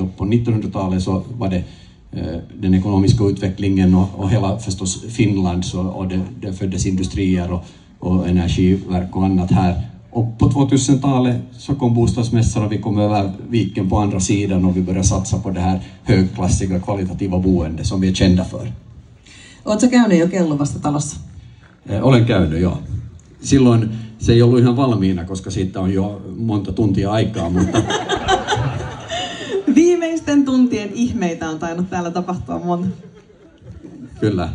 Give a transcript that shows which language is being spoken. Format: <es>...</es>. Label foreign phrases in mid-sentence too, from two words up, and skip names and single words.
<sv>Och på 1900-talet så var det den ekonomiska utvecklingen och hela förstås Finland och det föddes industrier och energiverk och annat här. Och på 2000-talet så kom bostadsmässan och vi kom över viken på andra sidan och vi började satsa på det här högklassiga kvalitativa boende som vi är kända för.</sv> <fi>Oletko käynyt jo Kellovassa talossa? Olen käynyt, joo. Silloin se ei ollut ihan valmiina, koska siitä on jo monta tuntia aikaa, mutta viimeisten tuntien ihmeitä on tainnut täällä tapahtua monta. Kyllä.</fi>